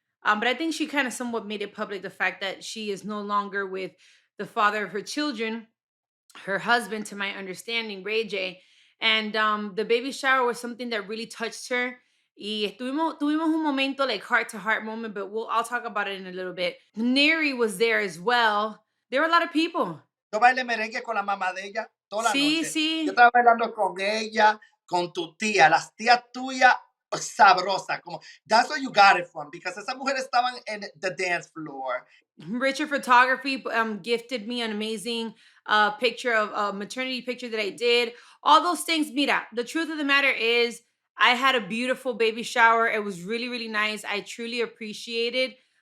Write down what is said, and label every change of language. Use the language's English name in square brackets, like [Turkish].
[English] But I think she kind of somewhat made it public, the fact that she is no longer with the father of her children, her husband, to my understanding, Ray J. And the baby shower was something that really touched her. [Spanish] Y tuvimos un momento, [English] like heart-to-heart moment, but I'll talk about it in a little bit. Neri was there as well. There were a lot of people. [Spanish] Yo bailé merengue con la mamá de ella toda la noche. Sí. Yo estaba bailando con ella, con tu tía. Las tías tuyas, sabrosas. [English] That's where you got it from, because [Spanish] esas mujeres estaban [English] in the dance floor. Richard Photography gifted me an amazing picture of a maternity picture that I did. All those things. Mira, the truth of the matter is I had a beautiful baby shower. It was really, really nice. I truly appreciated